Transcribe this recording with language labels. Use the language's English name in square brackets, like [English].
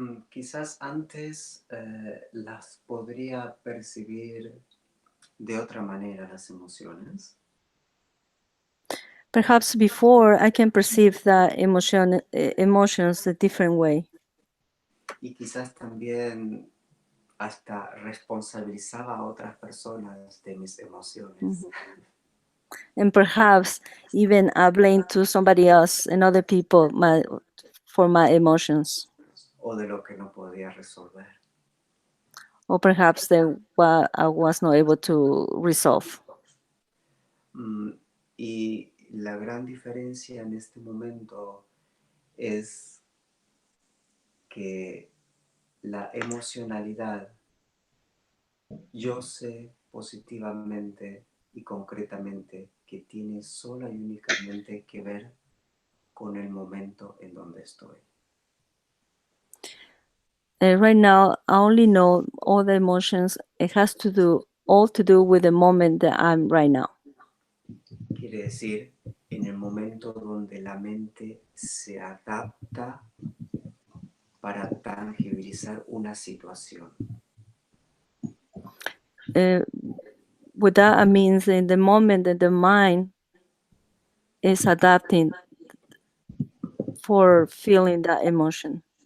[Spanish] Quizás antes las podría percibir de otra manera las emociones. [English] Perhaps before I can perceive the emotions a different way. [Spanish] Y quizás también hasta responsabilizaba a otras personas de mis emociones. [English] And perhaps even blame to somebody else and other people for my emotions. [Spanish] O de lo que no podía resolver. [English] Or perhaps I was not able to resolve. [Spanish] Y la gran diferencia en este momento es que la emocionalidad, yo sé positivamente y concretamente que tiene sola y únicamente que ver con el momento en donde estoy. [English] Right now, I only know all the emotions. It has to do with the moment that I'm right now. [Spanish] Quiere decir, en el momento donde la mente se adapta para tangibilizar una situación. [English] With that, I means in the moment that the mind is adapting for feeling that emotion.